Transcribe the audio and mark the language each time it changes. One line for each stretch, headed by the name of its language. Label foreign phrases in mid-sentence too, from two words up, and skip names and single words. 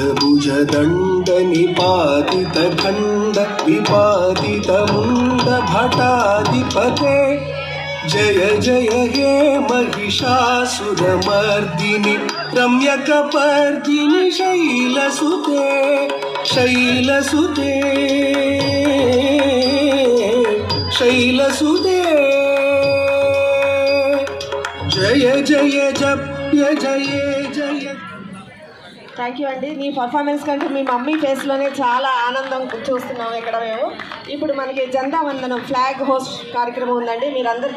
Sanskrit: भुज दण्ड निपातित खण्ड विपातित मुण्ड भटाधिपते जय जय हे महिषासुरमर्दिनि रम्यकपर्दिनि शैलसुते शैलसुते शैलसुते जय जय जप्य जय जय
English: thank you అండి.
Telugu: నీ పర్ఫార్మెన్స్ కంటే మీ మమ్మీ ఫేస్లోనే చాలా ఆనందం చూస్తున్నాం ఇక్కడ మేము. ఇప్పుడు మనకి జెండా వందనం
English: flag host
Telugu: కార్యక్రమం ఉందండి. మీరందరూ